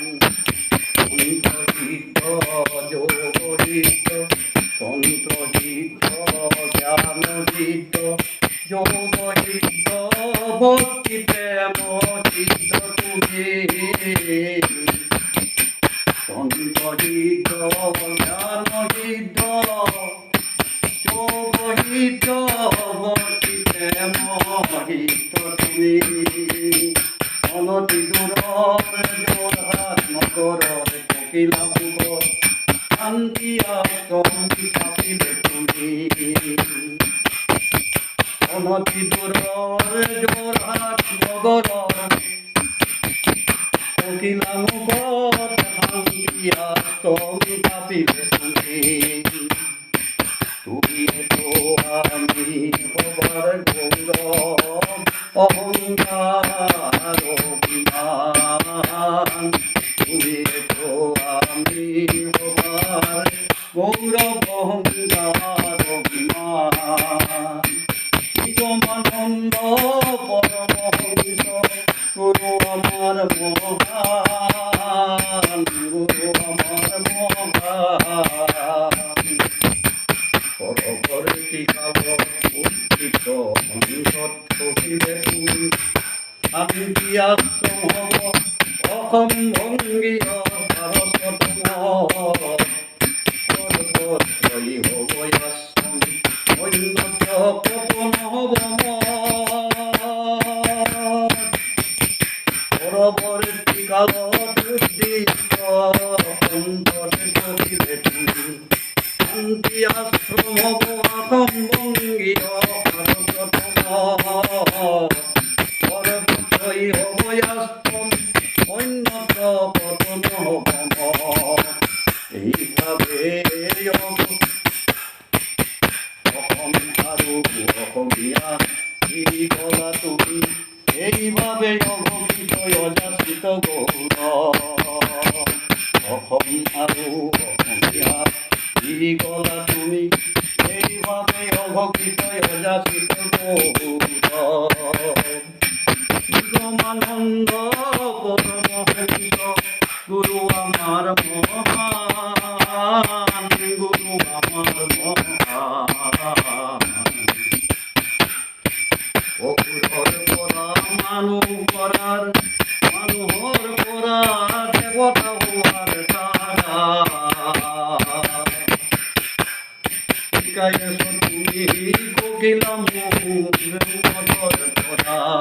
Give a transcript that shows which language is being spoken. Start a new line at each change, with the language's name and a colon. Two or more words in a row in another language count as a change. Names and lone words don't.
Assamese: তন্ত্রহিত যোগহিত, তন্ত্রহিত জ্ঞানহিত, যোগহিত ভক্তি প্রেম চিত্ত তুমি। তন্ত্রহিত জ্ঞানহিত, যোগহিত ভক্তি প্রেম হিত তুমি। অনতি দূৰৰ যোৰহাট নগৰৰ ককিলাপুৰ শান্তি আশ্ৰম পাতিলে তুমি। অনতি দূৰৰ যোৰহাট নগৰৰ ককিলাপুৰ শান্তি আশ্ৰম পাতিলে তুমি।
Bangla: তুমি তো আমি হবার গৌরব অহংকার অভিমান। তুমি তো আমি হবার গৌরব অহংকার অভিমান। নিগমানন্দ পরমহংস গুরু আমার মহান, গুরু আমার মহান।
Assamese: উত্থিত মঞ্চত কহিলে তুমি, শান্তি আশ্রম হব অসম ভঙ্গীয় ভাৰততম। সৰ্বত্ৰই হব আশ্ৰম অন্যত্ৰ পতন হব পৰৱৰ্তী কালত উদ্দিষ্ট অন্তৰে কহিলে তুমি। শান্তি আশ্রম হব অসম ভঙ্গীয় ভাৰততম। সৰ্বত্ৰই হব আশ্রম অন্যত্ৰ পতন হব। এইভাবে অসম আৰু অসমীয়া এই কলা তুমি। এইভাবে অঘোষিত অযাচিত গৌৰৱ। অসম আৰু অসমীয়া এই কলা তুমি। এইভাবে অঘোষিত অযাচিত গৌৰৱ।
Bangla: নিগমানন্দ পরমহংস গুরু আমার মহান, গুরু আমার মহান।
Assamese: অসুৰৰ পৰা মানুহ কৰাৰ, মানুহৰ পৰা দেৱতা হোৱাৰ ধাৰা। শিকাইছ তুমি ককিলামুখৰ পৰা।